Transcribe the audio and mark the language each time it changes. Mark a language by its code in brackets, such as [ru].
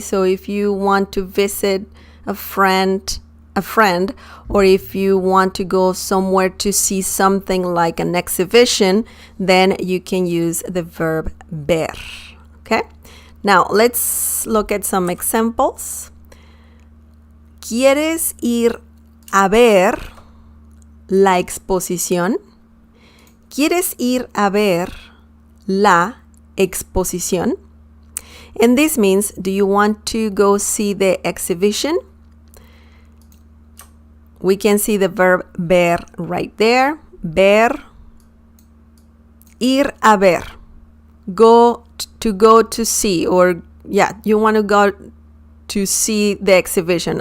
[en] So if you want to visit a friend, or if you want to go somewhere to see something like an exhibition, then you can use the verb ver. Okay? Now, let's look at some examples. [es] ¿Quieres ir a ver la exposición? ¿Quieres ir a ver la exposición? [en] And this means, do you want to go see the exhibition? We can see the verb ver right there. Ver. [es] Ir a ver. [en] Go to see, or you want to go to see the exhibition.